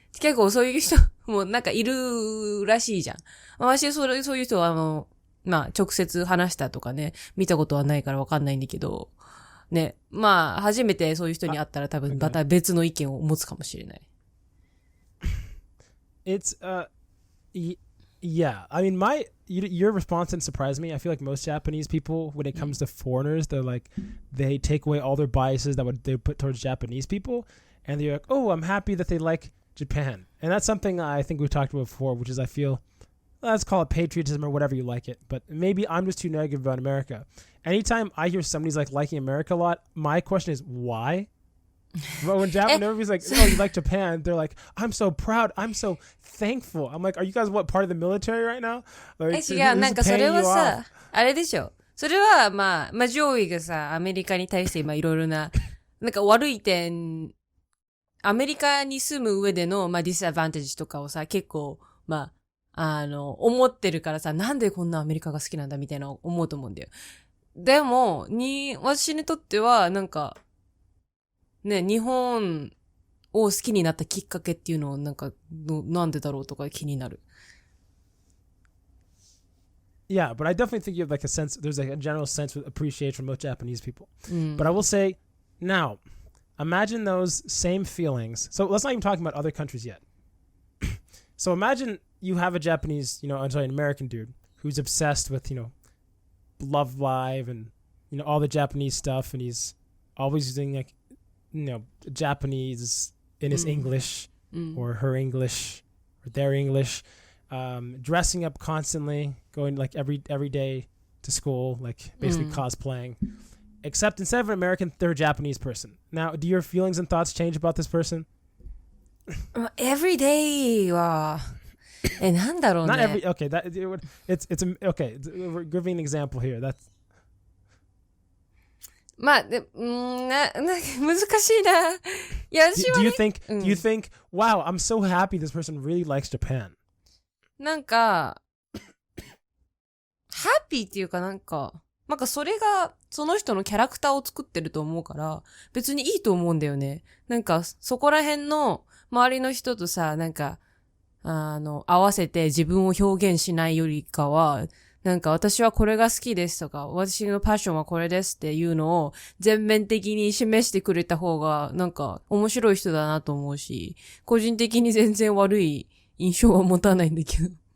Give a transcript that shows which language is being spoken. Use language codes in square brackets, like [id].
[ja] 結構そういう人もなんかいるらしいじゃん。私そういう人はまあ直接話したとかね、見たことはないからわかんないんだけど、ね、まあ初めてそういう人に会ったら多分また別の意見を持つかもしれない。 [en] It's yeah. I mean, your response didn't surprise me. I feel like most Japanese people, when it comes to foreigners, they take away all their biases that they put towards Japanese people, and they're like, oh, I'm happy that they like Japan. And that's something I think we've talked about before, which is I feel, let's call it patriotism or whatever you like it, but maybe I'm just too negative about America. Anytime I hear somebody's like liking America a lot, my question is why? But when everybody's like, oh, you like Japan, they're like, I'm so proud, I'm so thankful. I'm like, are you guys what, part of the military right now? Like, [ja] 違う、なんかそれはさ、あれでしょ。それはまあ上位がさ、アメリカに対して今いろいろな、なんか悪い点アメリカに住む上での、まあ、ディスアドバンテージとかをさ、結構、まあ、思ってるからさ、なんでこんなアメリカが好きなんだみたいな思うと思うんだよ。でも、私にとっては、なんか、ね、日本を好きになったきっかけっていうのを、なんか、なんでだろうとか気になる。 [en] Yeah, but I definitely think you have like a sense, there's like a general sense of appreciation from most Japanese people. Mm. But I will say, now, imagine those same feelings. So let's not even talk about other countries yet. So imagine you have a Japanese, an American dude who's obsessed with, Love Live and, all the Japanese stuff. And he's always using like, Japanese in his English or her English or their English. Dressing up constantly, going like every day to school, like basically cosplaying. Except instead of an American, they're a Japanese person. Now, do your feelings and thoughts change about this person? Every day [ja] は、なんだろうね。 [en] Not every. Okay, it's okay. We're giving an example here. That's. [ja] まあ、難しいな。いや、私は、ね。 [en] Do you think, wow, I'm so happy this person really likes Japan? [ja] なんか、ハッピーっていうかなんかそれがその人のキャラクターを作ってると思うから、別にいいと思うんだよね。なんか、そこら辺の周りの人とさ、なんか、合わせて自分を表現しないよりかは、なんか私はこれが好きですとか、私のパッションはこれですっていうのを全面的に示してくれた方が、なんか面白い人だなと思うし、個人的に全然悪い印象は持たないんだけど。